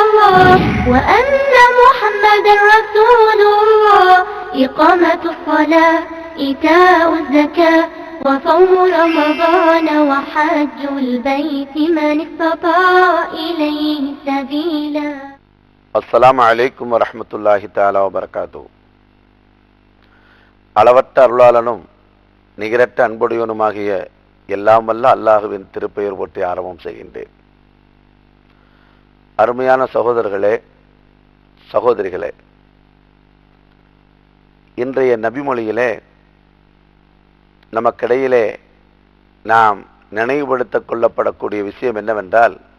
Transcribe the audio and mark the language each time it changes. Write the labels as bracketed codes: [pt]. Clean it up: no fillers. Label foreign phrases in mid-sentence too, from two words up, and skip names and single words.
[ar] وأن محمدا رسول الله إقامة الصلاة إيتاء الزكاة وصوم رمضان وحج البيت من استطاع إليه سبيلا. السلام عليكم ورحمة الله تعالى وبركاته. [ta] அளவற்ற அருளாளனும் நிகரற்ற அன்புடையவனுமாகிய எல்லாம் வல்ல அல்லாஹுவின் திருப்பெயர் போற்றி ஆரம்பம் செய்கின்றேன். அருமையான சகோதரர்களே, சகோதரிகளே, இன்றைய நபிமொழியிலே நமக்கிடையிலே நாம் நினைவுபடுத்திக் கொள்ளப்படக்கூடிய விஷயம் என்னவென்றால்,